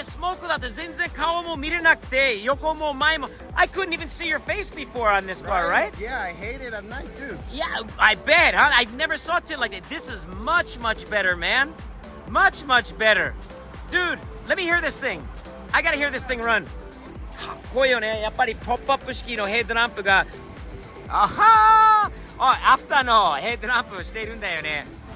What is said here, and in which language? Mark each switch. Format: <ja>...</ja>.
<ja>スモークだって全然顔も見れなくて、横も前も。</ja> <en>I couldn't even see your face before on this car, right? Yeah, I hate it at night too. Yeah, I bet, huh? I never saw it like that. This is much, much better, man. Much, much better. Dude, let me hear this thing. I gotta hear this thing run.</en> <ja>かっこいいよね。やっぱりポップアップ式のヘッドランプが。あはー。アフターのヘッドランプをしているんだよね。</ja>